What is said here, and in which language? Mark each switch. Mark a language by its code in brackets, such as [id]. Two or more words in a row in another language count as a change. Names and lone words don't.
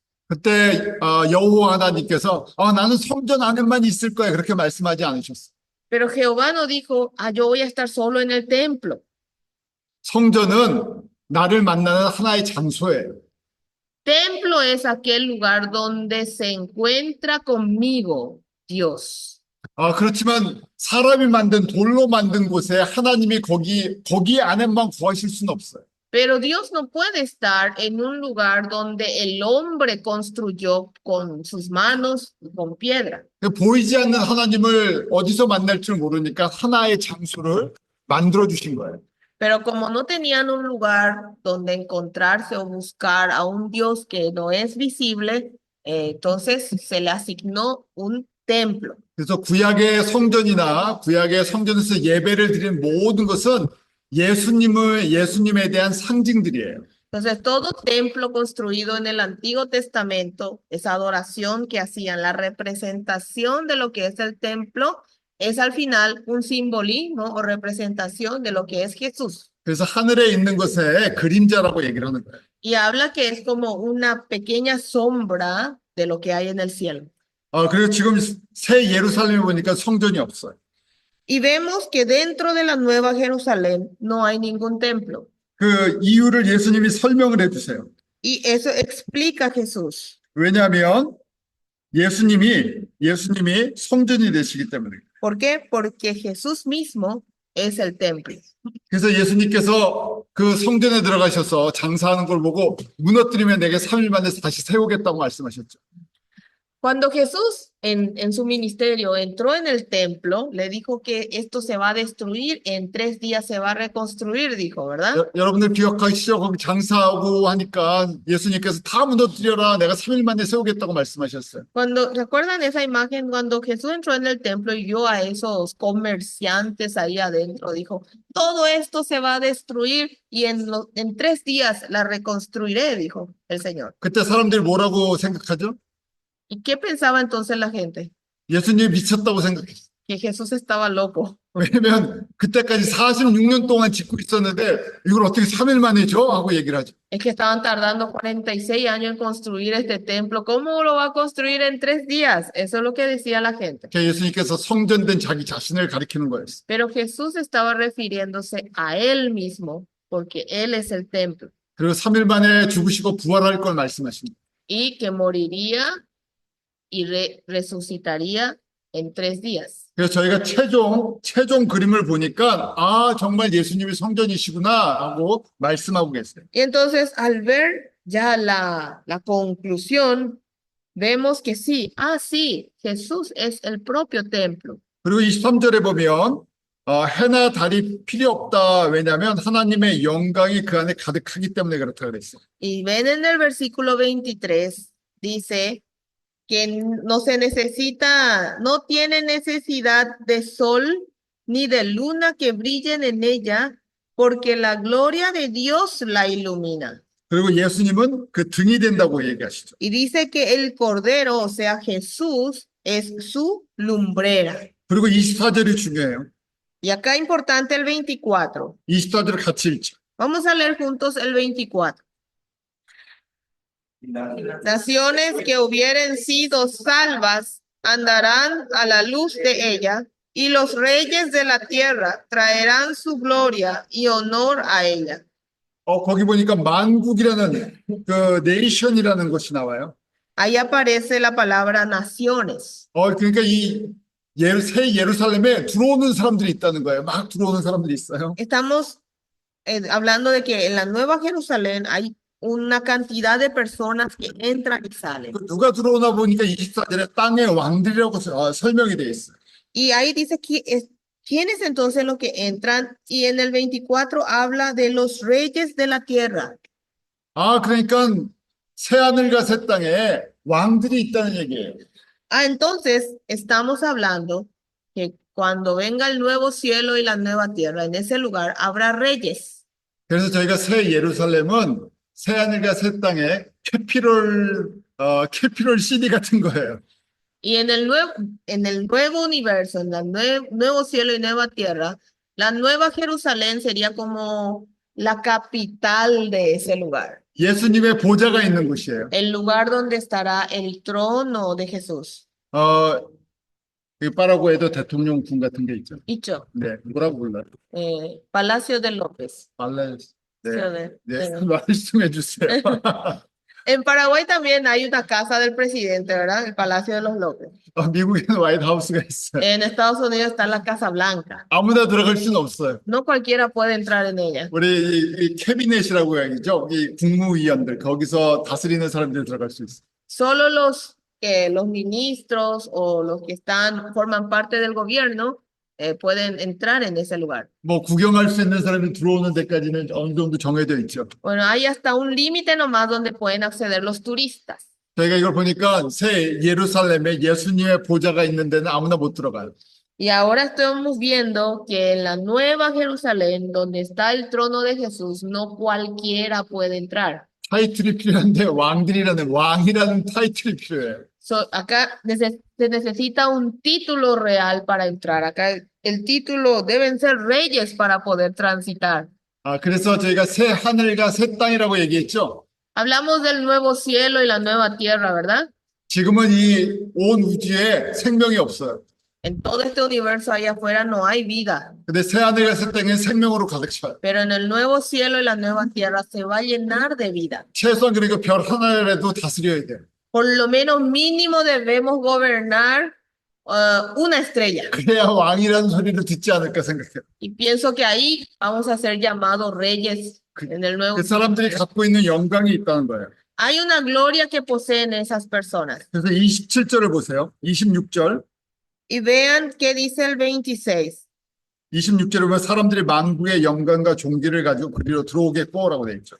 [ko] 그때 여호와 하나님께서 나는 성전 안에만 있을 거야 그렇게 말씀하지 않으셨어요. [es] Pero Jehová no dijo, yo voy a estar solo en el templo. [ko] 성전은 나를 만나는 하나의 장소예요. [es] Templo es aquel lugar donde se encuentra conmigo Dios. [ko] 그렇지만 사람이 만든 돌로 만든 곳에 하나님이 거기 안에만 거하실 수는 없어요. [es] Pero Dios no puede estar en un lugar donde el hombre construyó con sus manos y con piedra. [ko] 보이지 않는 하나님을 어디서 만날 줄 모르니까 하나의 장소를 만들어 주신 거예요. [es] Pero como no tenían un lugar donde encontrarse o buscar a un Dios que no es visible, entonces se le asignó un templo. [ko] 그래서 구약의 성전에서 예배를 드리는 모든 것은 예수님에 대한 상징들이에요. [es] Entonces, todo templo construido en el Antiguo Testamento, esa adoración que hacían, la representación de lo que es el templo, es al final un simbolismo o representación de lo que es Jesús. [ko] 그래서 하늘에 있는 것에 그림자라고 얘기를 하는 거예요. [es] Y habla que es como una pequeña sombra de lo que hay en el cielo. [ko] 그리고 지금 새 예루살렘에 보니까 성전이 없어요. [es] Y vemos que dentro de la Nueva Jerusalén no hay ningún templo. [ko] 그 이유를 예수님이 설명을 해주세요. [es] Y eso explica Jesús. [ko] 왜냐하면 예수님이 성전이 되시기 때문에. [es] ¿Por qué? Porque Jesús mismo es el templo. [ko] 그래서 예수님께서 그 성전에 들어가셔서 장사하는 걸 보고 무너뜨리면 내게 3일 만에 다시 세우겠다고 말씀하셨죠. [es] Cuando Jesús en su ministerio entró en el templo, le dijo que esto se va a destruir, en 3 días se va a reconstruir, dijo, ¿verdad? [ko] 여러분들 기억하시죠? 거기 장사하고 하니까 예수님께서 다 무너뜨려라. 내가 3일 만에 세우겠다고 말씀하셨어요. [es] Cuando, ¿recuerdan esa imagen? Cuando Jesús entró en el templo y vio a esos comerciantes ahí adentro, dijo, todo esto se va a destruir y en 3 días la reconstruiré, dijo el Señor. [ko] 그때 사람들이 뭐라고 생각하죠? [es] ¿Y qué pensaba entonces la gente? [ko] 예수님이 미쳤다고 생각했어요. [es] Que Jesús estaba loco. [ko] 왜냐면 그때까지 46년 동안 짓고 있었는데 이걸 어떻게 3일 만에 줘? 하고 얘기를 하죠. [es] Es que estaban tardando 46 años en construir este templo. ¿Cómo lo va a construir en 3 días? Eso es lo que decía la gente. [ko] 그러니까 예수님께서 성전된 자기 자신을 가리키는 거였어요. [es] Pero Jesús estaba refiriéndose a él mismo, porque él es el templo, [ko] 그리고 3일 만에 죽으시고 부활할 걸 말씀하십니다. [es] y que moriría y resucitaría en 3 días. [ko] 그래서 저희가 최종 그림을 보니까 아, 정말 예수님이 성전이시구나 하고 말씀하고 계세요. [es] Y entonces, al ver ya la conclusión, vemos que sí, sí, Jesús es el propio templo. [ko] 그리고 23절에 보면 해나 달이 필요 없다. 왜냐하면 하나님의 영광이 그 안에 가득하기 때문에 그렇다 그랬어요. [es] Y ven en el versículo 23, dice que no se necesita, no tiene necesidad de sol ni de luna que brillen en ella, porque la gloria de Dios la ilumina. [ko] 그리고 예수님은 그 등이 된다고 얘기하시죠. [es] Y dice que el Cordero, o sea, Jesús, es su lumbrera. [ko] 그리고 24절이 중요해요. [es] Y acá importante el 24. [ko] 24절을 같이 읽죠. [es] Vamos a leer juntos el 24. Naciones que hubieren sido salvas andarán a la luz de ella, y los reyes de la tierra traerán su gloria y honor a ella. [ko] 거기 보니까 만국이라는 그 네이션이라는 것이 나와요. [es] Ahí aparece la palabra naciones. [ko] 그러니까 새 예루살렘에 들어오는 사람들이 있다는 거예요. 막 들어오는 사람들이 있어요. [es] Estamos hablando de que en la Nueva Jerusalén hay una cantidad de personas que entran y salen. [ko] 누가 들어오나 보니까 24절에 땅의 왕들이라고 설명이 돼 있어요. [es] Y ahí dice que ¿quiénes entonces los que entran? Y en el 24 habla de los reyes de la tierra. [ko] 그러니까 새 하늘과 새 땅에 왕들이 있다는 얘기예요. [es] Entonces estamos hablando que cuando venga el nuevo cielo y la nueva tierra, en ese lugar habrá reyes. [ko] 그래서 저희가 새 예루살렘은 새 하늘과 새 땅에 [en] capital city [ko] 같은 거예요. [es] Y en el nuevo universo, en el nuevo cielo y nueva tierra, la nueva Jerusalén sería como la capital de ese lugar. [ko] 예수님의 보좌가 있는 곳이에요. [es] El lugar donde estará el trono de Jesús. [ko] 이 파라과이도 대통령궁 같은 게 있죠. [es] Dicho, [ko] 네, 뭐라고 불러요? [es] Palacio de López. [ko] 네, 말씀해 주세요. [es] En Paraguay también hay una casa del presidente, ¿verdad? El Palacio de los López. [ko] 미국에는 화이트하우스가 있어요. [es] En Estados Unidos está la Casa Blanca. [ko] 아무나 들어갈 수는 없어요. [es] No cualquiera puede entrar en ella. [ko] 우리 이 캐비넷이라고 얘기죠. 이 국무위원들 거기서 다스리는 사람들이 들어갈 수 있어요. [es] Solo los ministros o los que forman parte del gobierno pueden entrar en ese lugar. [ko] 뭐 구경할 수 있는 사람이 들어오는 데까지는 어느 정도 정해져 있죠. [es] Bueno, hay hasta un límite nomás donde pueden acceder los turistas. [ko] 저희가 이걸 보니까 새 예루살렘에 예수님의 보좌가 있는 데는 아무나 못 들어가요. [es] Y ahora estamos viendo que en la Nueva Jerusalén, donde está el trono de Jesús, no cualquiera puede entrar. [ko] 타이틀이 필요한데 왕이라는 타이틀이 필요해요. [es] Acá se necesita un título real para entrar. Acá el título deben ser reyes para poder transitar. [ko] 그래서 저희가 새 하늘과 새 땅이라고 얘기했죠. [es] Hablamos del nuevo cielo y la nueva tierra, ¿verdad? [ko] 지금은 이 온 우주에 생명이 없어요. [es] En todo este universo allá afuera no hay vida. [ko] 근데 새 하늘과 새 땅은 생명으로 가득 차요. [es] Pero en el nuevo cielo y la nueva tierra se va a llenar de vida. [ko] 최소한 그리고 별 하나라도 다스려야 돼요. [es] Por lo menos mínimo debemos gobernar una estrella. [ko] 그래야 왕이라는 소리를 듣지 않을까 생각해요. [es] Y pienso que ahí vamos a ser llamados reyes en el nuevo [ko] 그 사람들이 갖고 있는 영광이 있다는 거예요. [es] Hay una gloria que poseen esas personas. [ko] 그래서 27절을 보세요. 26절. [es] Y vean qué dice el 26. [ko] 26절에 보면 사람들이 만국의 영광과 존귀를 가지고 그리로 들어오겠고라고 되어 있죠.